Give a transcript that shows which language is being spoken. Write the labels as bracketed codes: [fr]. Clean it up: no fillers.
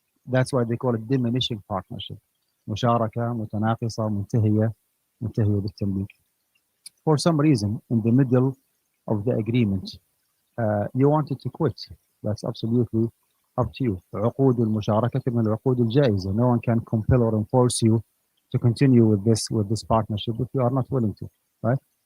[en] That's why they call it diminishing partnership. [ar] مشاركة متناقصة منتهية بالتمليك. [en] For some reason, in the middle of the agreement, you wanted to quit. That's absolutely up to you. [ar] عقود المشاركة من العقود الجائزة. [en] No one can compel or enforce you to continue with this partnership if you are not willing to, right?